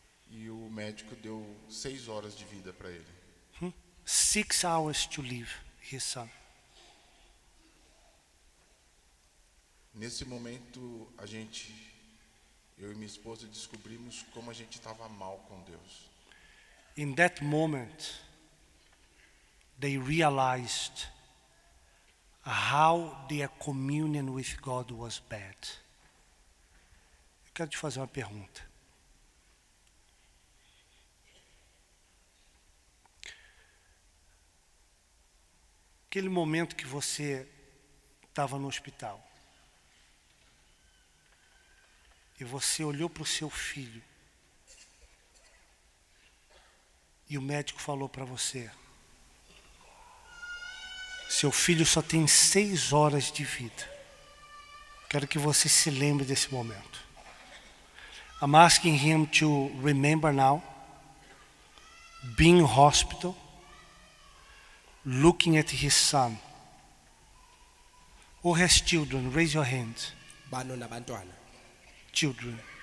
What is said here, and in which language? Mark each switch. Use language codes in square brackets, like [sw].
[pt] e o médico deu 6 horas de vida para ele. [en] 6 hours to live, his son. [pt] Nesse momento, eu e minha esposa descobrimos como a gente estava mal com Deus. [en] In that moment, they realized how their communion with God was bad. [pt] Eu quero te fazer uma pergunta. Aquele momento que você estava no hospital e você olhou para o seu filho e o médico falou para você: seu filho só tem 6 horas de vida. Quero que você se lembre desse momento. [en] I'm asking him to remember now, being in hospital, looking at his son. Who has children? Raise your hand. [zu] Bano nabantwana. [en] Children.